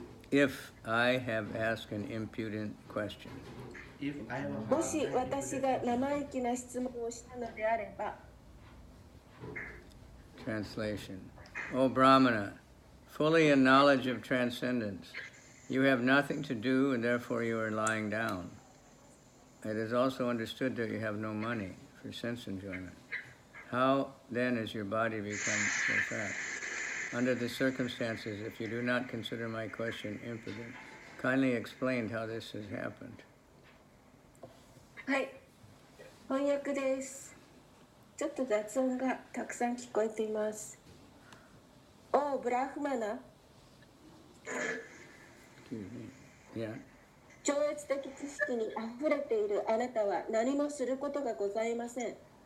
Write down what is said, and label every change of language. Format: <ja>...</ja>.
<en>if I have asked an impudent question. if I have</en> <ja>もし私が生意気な質問をしたのであれば、</ja> <en>Translation. O Brahmana, fully in knowledge of transcendence, you have nothing to do and therefore you are lying down. It is also understood that you have no money for sense enjoyment. How then has your body become so fat? Under the circumstances, if you do not consider my question imprudent, kindly explain how this has happened.</en> <ja>はい、翻訳です。ちょっと雑音がたくさん聞こえています。おブラフマナ、</ja> <en>Excuse me. Yeah.</en> <ja>超越的知識にあふれているあなたは何もすることがございません。</ja>